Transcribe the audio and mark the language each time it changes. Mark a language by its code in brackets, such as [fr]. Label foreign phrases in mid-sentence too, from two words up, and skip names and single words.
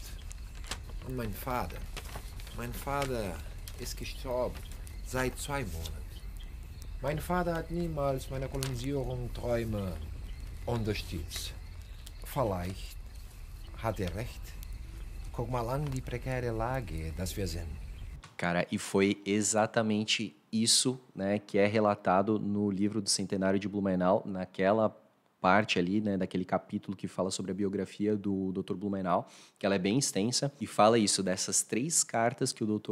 [de] Und mein Vater ist gestorben seit 2 Monaten. Mein Vater hat niemals meine Kolonisierung Träume unterstützt. Vielleicht hat er recht. Guck mal an die prekäre Lage, dass wir sind. [pt] Cara, e foi exatamente isso, né, que é relatado no livro do Centenário de Blumenau, naquela parte ali, né, daquele capítulo que fala sobre a biografia do Dr. Blumenau, que ela é bem extensa, e fala isso, dessas 3 cartas que o Dr.